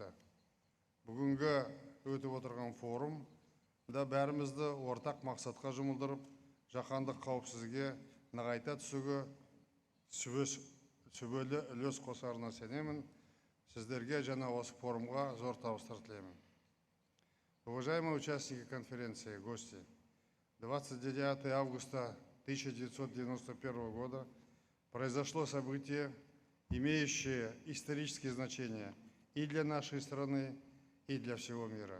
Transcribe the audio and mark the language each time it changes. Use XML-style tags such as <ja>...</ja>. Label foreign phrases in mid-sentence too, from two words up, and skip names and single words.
<kk>Бүгінгі өтіп отырған форумда бәрімізді ортақ мақсатқа жұмылдырып, жаһандық қауіпсіздікке нығайта түсуге сүбелі үлес қосарына сенемін. Сіздерге және осы форумға зор табыстар тілеймін.</kk> <ru>Уважаемые участники конференции, гости, 29 августа 1991 года произошло событие, имеющее исторические значения и для нашей страны, и для всего мира.</ru>